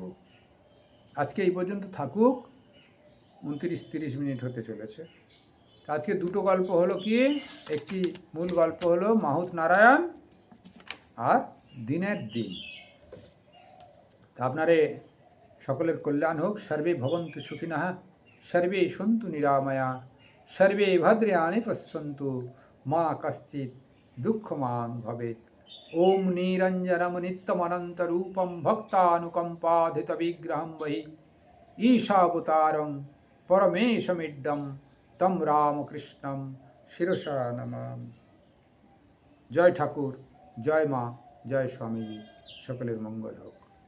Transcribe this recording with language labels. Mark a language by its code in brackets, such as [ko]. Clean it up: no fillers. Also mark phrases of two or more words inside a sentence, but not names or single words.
[bn] আজকে এই পর্যন্ত থাকুক, 29-30 মিনিট হতে চলেছে। আজকে দুটো গল্প হলো কি, একটি মূল গল্প হলো মাহুত নারায়ণ আর দিনের দিন। তা আপনারে সকলের কল্যাণ হোক। [sa] সর্বে ভবন্তু সুখিনঃ, সর্বে সন্তু নিরাময়া, সর্বে ভদ্রাণি পশ্যন্তু, মা কশ্চিৎ দুঃখমাং ভবেৎ। ওম নিরঞ্জনম নিত্যমনন্তরূপম ভক্তানুকম্পাধিত বিগ্রহম বহি ঈশাবতারং পরমেশমিড্ডম তম রামকৃষ্ণম শিরসা নমামি। [bn] জয় ঠাকুর, জয় মা, জয় স্বামীজি, সকলের মঙ্গল হোক।